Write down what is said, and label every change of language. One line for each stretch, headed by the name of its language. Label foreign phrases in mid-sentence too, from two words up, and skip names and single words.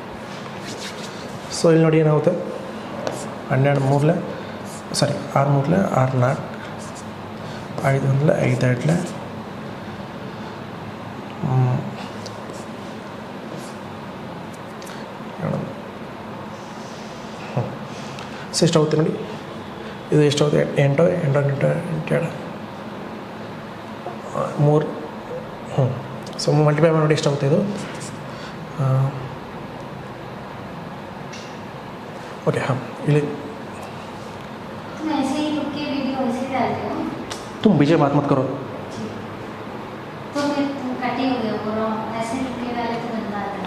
Kannada: ಸೊ ಇಲ್ಲಿ ನೋಡಿ ಏನಾಗುತ್ತೆ 12 3 ಸಾರಿ ಆರು ಮೂರಲೆ 6 4 5 1 5 2 ಸೊ ಎಷ್ಟಾಗುತ್ತೆ ನೋಡಿ, ಇದು ಎಷ್ಟಾಗುತ್ತೆ 8 8 8 2 3 ಸೊ ಮಲ್ಟಿಪ್ಲೈ ಮಾಡಿ ನೋಡಿ ಎಷ್ಟಾಗುತ್ತೆ ಇದು.
Hindi: ओके हाँ इले तुम ऐसे ही रुक के वीडियो ऐसे ही डालते हो? तुम बीच में बात मत करो तो फिर तुम कटे हो गए बोलो ऐसे रुक के डाले तो गंदा आता है।